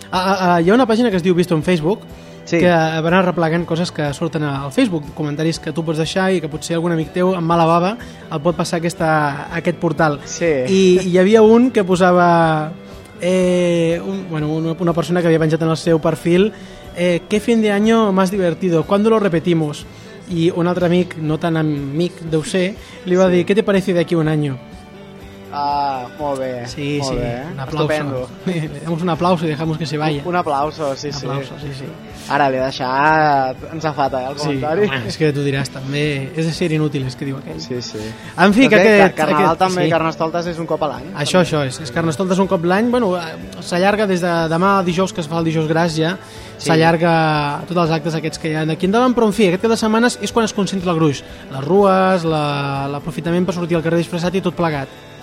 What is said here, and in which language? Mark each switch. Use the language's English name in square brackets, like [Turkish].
[Catalan] Hi ha una pàgina que es diu Visto en Facebook, sí, que van arreplegant coses que surten al Facebook, comentaris que tu pots deixar i que potser algun amic teu, amb mala bava, el pot passar aquest portal. Sí. I hi havia un que posava... una persona que havia penjat en el seu perfil... [Spanish] ¿qué fin de año más divertido? ¿Cuándo lo repetimos? [Catalan] I un altre amic, no tan amic, deu ser, li va dir, [Spanish] ¿qué te parece de aquí un año? [Catalan] Ah, molt bé. Sí, molt sí, bé, [Spanish] un aplauso. Le damos un aplauso y dejamos que se vaya. Un aplauso, sí, un aplauso, sí. [Catalan] Sí. Ara li ha deixat ensafata, el comentari. Sí, és que tu diràs, també, és de ser inútiles, que diu aquell. Sí, sí. En fi, que aquest... Carnaval també, sí. Carnestoltes és un cop a l'any. Això, també. Això, és Carnestoltes un cop l'any, bueno, s'allarga des de demà dijous, que es fa el Dijous Gras ja, sí. S'allarga tots els actes aquests que hi ha d'aquí endavant, però en fi, aquest cap de setmana és quan es concentra el gruix, les rues, l'aprofitament per sortir al carrer disfressat i tot plegat.